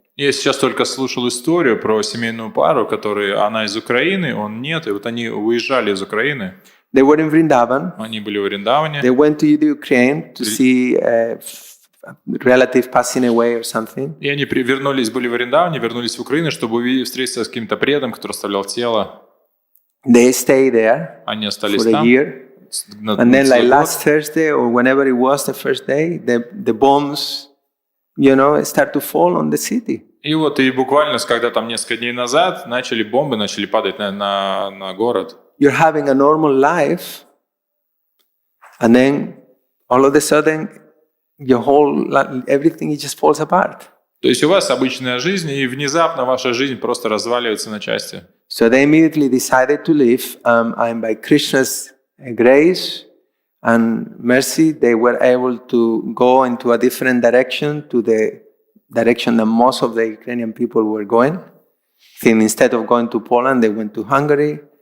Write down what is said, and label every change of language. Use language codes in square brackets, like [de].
[ru] Я сейчас только слушал историю про семейную пару, она из Украины, он нет, и вот они уезжали из Украины. [en] They were in Vrindavan. [ru] Они были в Вриндаване. [en] They went to the Ukraine to see relative passing away or something. [ru] И они были в Вриндаване, вернулись в Украину, чтобы встретиться с каким-то преданным, который оставлял тело. [en] They stayed there [ru] Они остались [en] for a [ru] там. [en] year. And then like last Thursday or whenever it was the first day, the bombs, start to fall on the city. [ru] И буквально, когда там несколько дней назад, бомбы начали падать на город. [en] You're having a normal life, and then all of a sudden, everything just falls apart. [ru] То есть у вас обычная жизнь, и внезапно ваша жизнь просто разваливается на части. [en] So they immediately decided to leave, and by Krishna's grace and mercy, they were able to go into a different direction, to the direction that most of the Ukrainian people were going. And instead of going to Poland, they went to Hungary.